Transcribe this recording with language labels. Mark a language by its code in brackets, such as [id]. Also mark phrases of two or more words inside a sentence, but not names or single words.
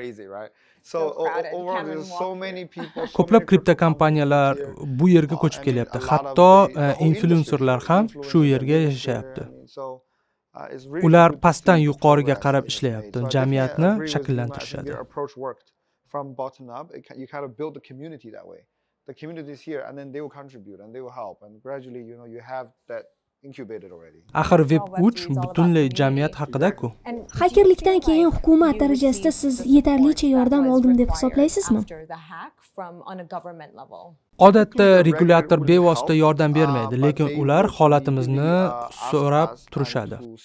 [uz] Ko'plab kripto kompaniyalar bu yerga ko'chib kelyapti. Hatto influencerlar ham shu yerga yashayapti. Ular pastdan yuqoriga qarab ishlayapti, jamiyatni shakllantirishadi. [en] The community is here, and then they will contribute and they will help, and gradually, you have that incubated already. [uz] Axir Web 3 butunlay jamiyat haqida-ku. Hakerlikdan keyin hukumat darajasida siz yetarlicha yordam oldim deb hisoblaysizmi? Odatda regulyator bevosita yordam bermaydi, lekin ular holatimizni so'rab turishadi.